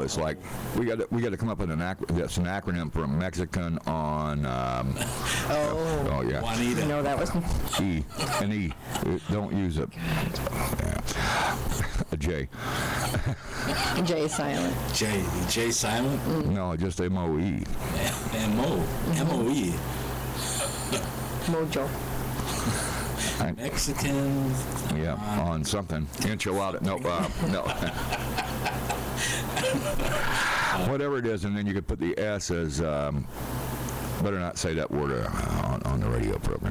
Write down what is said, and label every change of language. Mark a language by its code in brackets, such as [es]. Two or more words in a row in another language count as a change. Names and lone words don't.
[en] It's like we got to come up with that's an acronym for a Mexican on. Oh yeah. Juanita. No, that was E. An E. Don't use a J. J silent. J silent? No, just M-O-E. M-O. M-O-E. Mojo. Mexican. Yeah, on something. Enchilada. No. Whatever it is, and then you could put the S as. Better not say that word on the radio program.